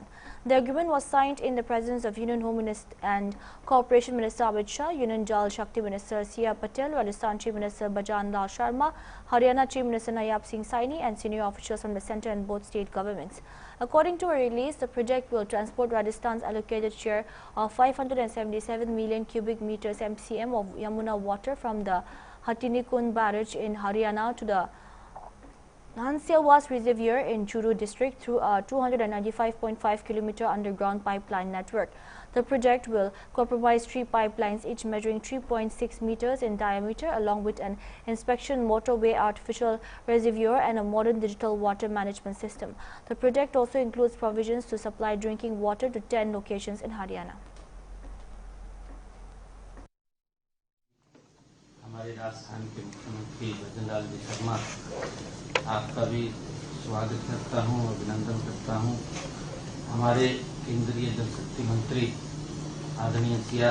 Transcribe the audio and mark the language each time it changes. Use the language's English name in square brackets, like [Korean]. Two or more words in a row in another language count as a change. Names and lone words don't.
[English] The agreement was signed in the presence of Union Home Minister and Corporation Minister Amit Shah, Union Jal Shakti Minister C.R. Patel, Rajasthan Chief Minister Bajan Lal Sharma, Haryana Chief Minister Nayab Singh Saini and senior officials from the centre and both state governments. According to a release, the project will transport Rajasthan's allocated share of 577 million cubic meters MCM of Yamuna water from the Hatinikund barrage in Haryana to the Hansiawas Reservoir in Churu district through a 295.5 kilometer underground pipeline network. The project will comprise 3 pipelines, each measuring 3.6 meters in diameter, along with an inspection motorway, artificial reservoir and a modern digital water management system. The project also includes provisions to supply drinking water to 10 locations in Haryana. [Hindi] हमारे राजस्थान के मुख्यमंत्री भजनलाल जी शर्मा, आपका भी स्वागत करता हूं, अभिनंदन करता हूं। हमारे केंद्रीय जल शक्ति मंत्री आदरणीय C.R.